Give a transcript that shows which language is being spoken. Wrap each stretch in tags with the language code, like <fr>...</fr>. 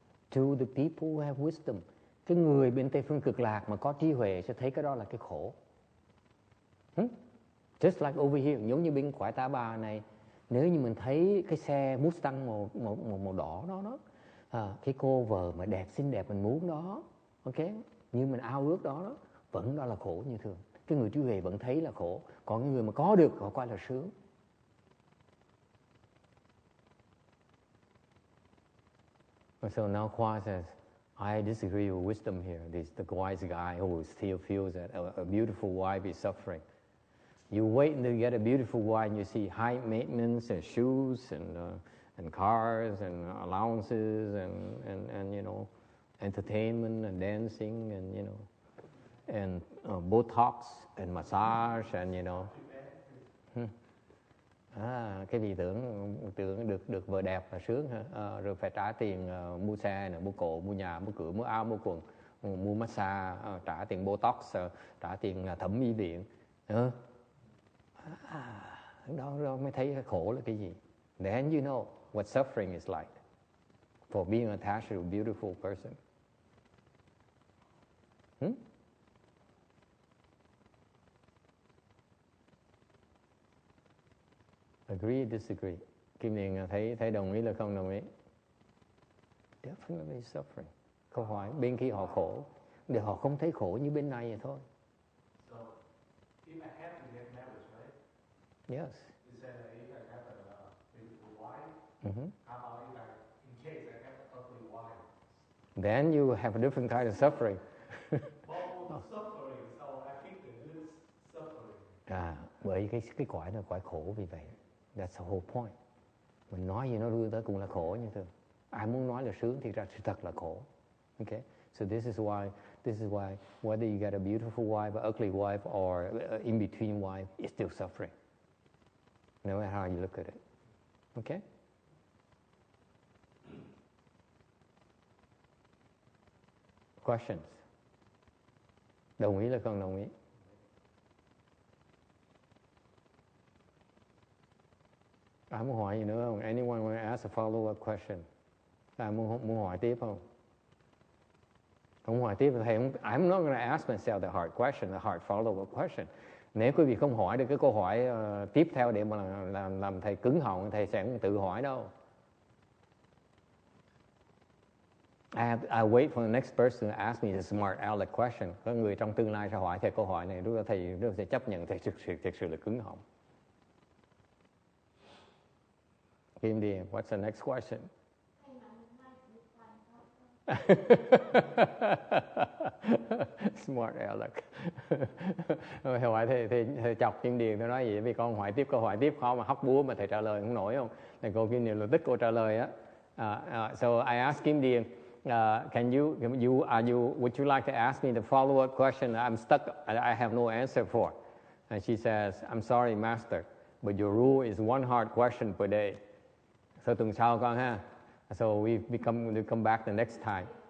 <en>To the people who have wisdom.</en> <vi>Cái người bên Tây Phương Cực Lạc mà có trí huệ sẽ thấy cái đó là cái khổ.</vi> <en>Just like over here,</en> <vi>giống như bên Quải Tá Bà này, nếu như mình thấy cái xe Mustang màu đỏ đó, cái cô vợ mà đẹp xinh đẹp mình muốn đó, ok, như mình ao ước đó, vẫn đó là khổ như thường. Cái người trí huệ vẫn thấy là khổ, còn cái người mà có được họ coi là sướng.</vi> <en>So now Khoa says, I disagree with wisdom here. This the wise guy who still feels that a beautiful wife is suffering. You wait until you get a beautiful wife and you see high maintenance and shoes and cars and allowances and you know, entertainment and dancing and you know, and Botox and massage and you know.</en> <vi>Cái gì tưởng được vợ đẹp là sướng hả? Rồi phải trả tiền mua xe này, mua cộ, mua nhà, mua cửa, mua áo, mua quần, mua massage, trả tiền Botox, trả tiền thẩm mỹ viện. Đó mới thấy khổ là cái gì.</vi> <en>Then you know what suffering is like for being attached to a beautiful person. Agree, disagree.</en> <vi>Kim Điền thấy đồng ý là không đồng ý?</vi> <en>Definitely suffering.</en> <vi>Câu hỏi bên khi họ khổ, để họ không thấy khổ như bên này vậy thôi.</vi> <en>So, if I have to get married, right? Yes. You said that if I have a beautiful wife, how about if in case I have an ugly wife? Then you have a different kind of suffering. Well, suffering, so I think that this suffering.</en> <vi>Bởi cái cõi là cõi khổ vì vậy.</vi> <en>That's the whole point.</en> <vi>Mình nói gì nó đưa tới cũng là khổ như thường. Ai muốn nói là sướng thì ra sự thật là khổ.</vi> <en>Okay? So this is why whether you get a beautiful wife, an ugly wife, or in between wife, it's still suffering. No matter how you look at it. Okay?</en> <vi>Questions? Đồng ý là không đồng ý? Ai muốn hỏi gì nữa không?</vi> <en>Anyone want to ask a follow-up question?</en> <vi>Ai muốn hỏi tiếp không? Không hỏi tiếp thì thầy không.</vi> <en>I'm not going to ask myself the hard question, the hard follow-up question.</en> <vi>Nếu quý vị không hỏi được cái câu hỏi tiếp theo để mà làm thầy cứng họng, thầy sẽ không tự hỏi đâu.</vi> <en>I wait for the next person to ask me the smart aleck question.</en> <vi>Có người trong tương lai sẽ hỏi thầy câu hỏi này, lúc đó thầy sẽ chấp nhận thầy thực sự là cứng họng.</vi> <en>Kim Điền, what's the next question? Smart aleck.</en> <vi>Thầy hỏi thầy chọc Kim Điền, tôi nói gì? Vì con hỏi tiếp câu hỏi tiếp khó mà hóc búa mà thầy trả lời không nổi không? Thì cô Kim Điền là tích cô trả lời á.</vi> <en>So I asked Kim Điền, would you like to ask me the follow-up question I'm stuck, I have no answer for? And she says, I'm sorry, Master, but your rule is one hard question per day. So</en> <vi>tuần sau con ha.</vi> <en>So we come back the next time.</en>